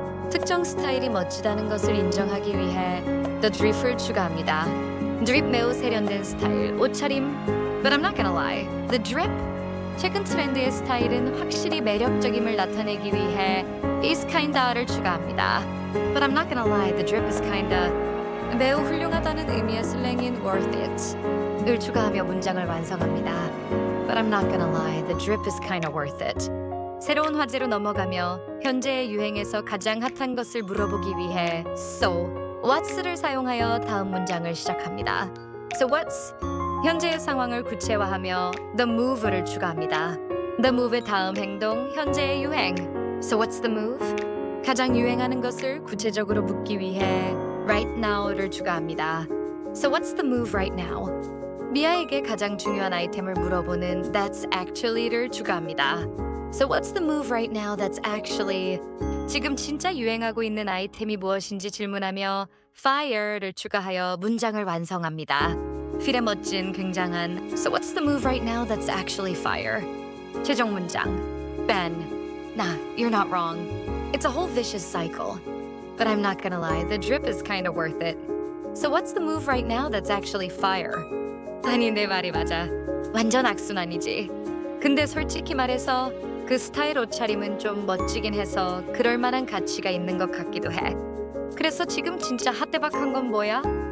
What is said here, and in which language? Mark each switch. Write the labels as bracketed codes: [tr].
[ko] 특정 스타일이 멋지다는 것을 인정하기 위해 the drip을 추가합니다. drip 매우 세련된 스타일, 옷차림. [en] But I'm not gonna lie. The drip [ko] 최근 트렌드의 스타일은 확실히 매력적임을 나타내기 위해 [en] is kinda [ko] 를 추가합니다. [en] But I'm not gonna lie, the drip is kinda [ko] 매우 훌륭하다는 의미의 슬랭인 [en] worth it [ko] 을 추가하며 문장을 완성합니다. [en] But I'm not gonna lie, the drip is kinda worth it. [ko] 새로운 화제로 넘어가며 현재의 유행에서 가장 핫한 것을 물어보기 위해 [en] so, what's [ko] 를 사용하여 다음 문장을 시작합니다. [en] So what's [ko] 현재의 상황을 구체화하며 [en] the move [ko] 를 추가합니다. [en] The move [ko] 의 다음 행동, 현재의 유행. [en] So what's the move? [ko] 가장 유행하는 것을 구체적으로 묻기 위해 [en] right now [ko] 를 추가합니다. [en] So what's the move right now? [ko] 미아에게 가장 중요한 아이템을 물어보는 [en] that's actually [ko] 를 추가합니다. [en] So what's the move right now that's actually [ko] 지금 진짜 유행하고 있는 아이템이 무엇인지 질문하며 [en] fire [ko] 를 추가하여 문장을 완성합니다. 필의 멋진 굉장한 [en] So what's the move right now that's actually fire? [ko] 최종 문장 [en] Ben, nah, you're not wrong. It's a whole vicious cycle. But I'm not gonna lie, the drip is kind of worth it. So what's the move right now that's actually fire? [ko] 아니 내 말이 맞아. 완전 악순환이지. 근데 솔직히 말해서 그 스타일 옷차림은 좀 멋지긴 해서 그럴 만한 가치가 있는 것 같기도 해. 그래서 지금 진짜 핫대박한 건 뭐야?